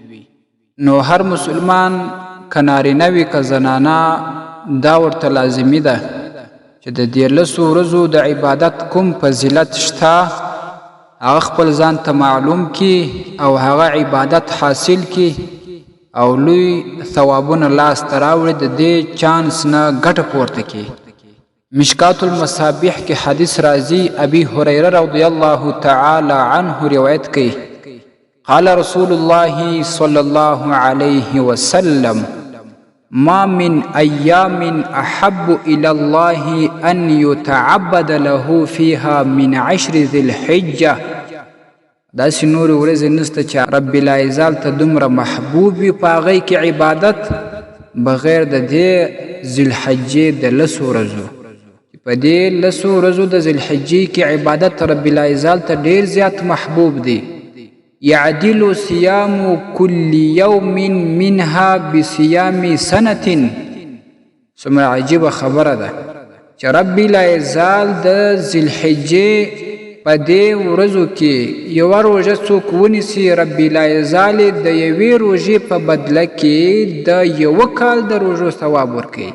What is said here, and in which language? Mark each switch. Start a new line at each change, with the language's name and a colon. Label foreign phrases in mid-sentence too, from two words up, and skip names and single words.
Pashto: نو هر مسلمان که نارینه وي که زنانه دا ورته لازمي ده چې د 14 ورځو د عبادت کوم فضیلت شته هغه خپل ځان ته معلوم کی او هغه عبادت حاصل کی او لوی ثوابونه لاس ته راوړي، د دې چانس نه ګټه پورته کی. مشکات المصابیح کې حدیث راځي، ابي هريره
Arabic: رضی الله تعالی عنه
Pashto: روایت کوي،
Arabic: قال رسول الله صلى الله عليه وسلم ما من أيام أحب إلى الله أن يتعبد له فيها من 10 ذي الحجة.
Pashto: داسې نور ورځې نشته چې
Arabic: رب العزال
Pashto: ته دومره محبوب وي په هغې کې عبادت بغیر د دې ذوالحجې د 10 ورځو. په دې 10 ورځو د ذوالحجې کې عبادت
Arabic: رب العزال
Pashto: ته ډېر زیات محبوب دی.
Arabic: يعدل صيام كل يوم منها بصيام سنة.
Pashto: څومره عجیبه خبره ده چې
Arabic: رب العزال
Pashto: د ذوالحجې په دې ورځو کې یوه روژه څوک ونیسي،
Arabic: رب العزال
Pashto: د یوې روژې په بدله کې د 1 کال د روژو ثواب ورکوي.